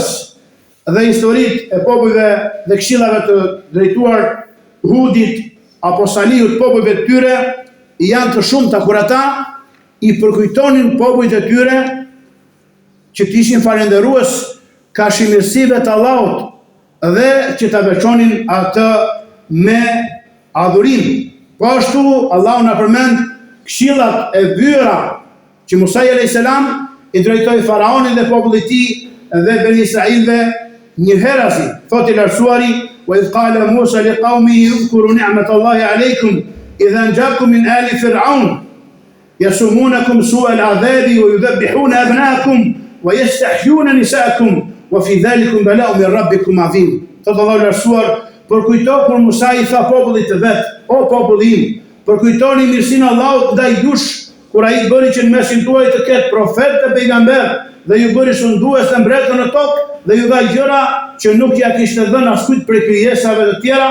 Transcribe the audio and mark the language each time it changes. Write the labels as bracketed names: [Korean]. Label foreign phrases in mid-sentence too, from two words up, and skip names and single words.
[Albanian] Dhe historitë e popujve dhe këshillave të drejtuar Hudit apo Salihut, popujve të tyre janë të shumta kur ata i përkujtonin popujt e tyre që të ishin falendërues ka shimirësive të Allahut dhe që ta veçonin atë me adhurim. Po ashtu Allahu na përmend këshillat e byra që Musa [Arabic] عليه السلام [Albanian] i drejtoi faraonit dhe popullit të tij dhe Beni Israilve një herasi. Thotë i lartësuari: [Arabic] "وإذ قال موسى لقومه اذكروا نعمة الله عليكم إذ أنجاكم من آل فرعون يسومونكم سوء العذاب ويذبحون أبناءكم ويستحيون نساءكم وفي ذلكم بلاء من ربكم عظيم." [Albanian] Thotë Allahu i lartësuar: "Përkujto kur Musa i tha popullit të vet: O populli im, përkujtoni mirësinë e Allahut ndaj jush kur ai bëri që në mesin tuaj të ketë profet dhe pejgamber dhe ju bëri shëndues të mbretër në tokë dhe ju dha gjëra që nuk ja kishte dhënë askujt prej krijesave të tjera."